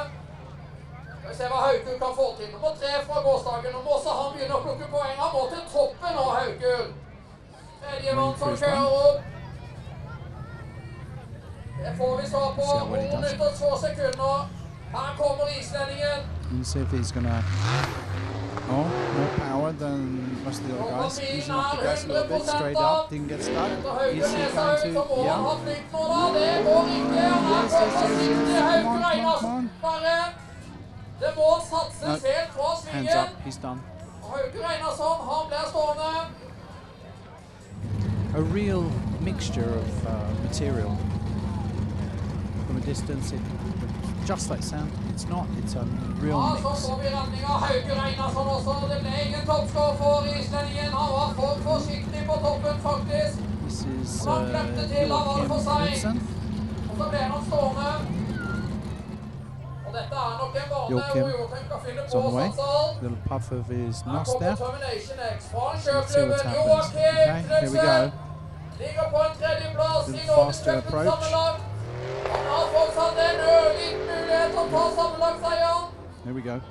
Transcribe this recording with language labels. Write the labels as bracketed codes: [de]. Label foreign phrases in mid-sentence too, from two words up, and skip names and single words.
[no] Skal vi se hva Haukur kan få til. Nummer 3 fra gårsdagen, nå må også han begynne å plukke poeng. Han må til toppen nå, Haukur. Tredjemann som kjører opp. Det får vi svar på. 2 minutter og 2 sekunder. Her kommer islendingen. [en] Let's see if he's gonna. Oh, more power than most of the other guys. He's off the gas a little bit, straight up, didn't get stuck. Easy down to, yeah. Yes. Come on. [no] Det må satses helt fra [en] Hands [no] svingen. [en] up, he's done. [no] Haukur Einarsson, han blir stående. [en] A real mixture of material. From a distance, just like sound, it's not, it's a real [no] Ja, [en] mix. [no] så får vi redning av Haukur Einarsson også. Det ble ingen toppskår for islendingen. Han var for forsiktig på toppen, faktisk. [en] This is [no] Han klemte til, han var for seg. Joachim Knudsen. Og så ble han stående. Og dette er nok [en] Joachim is on the way. Little puff of his nos there. Let's see what happens. Okay, here we go. Little faster approach. Here we go.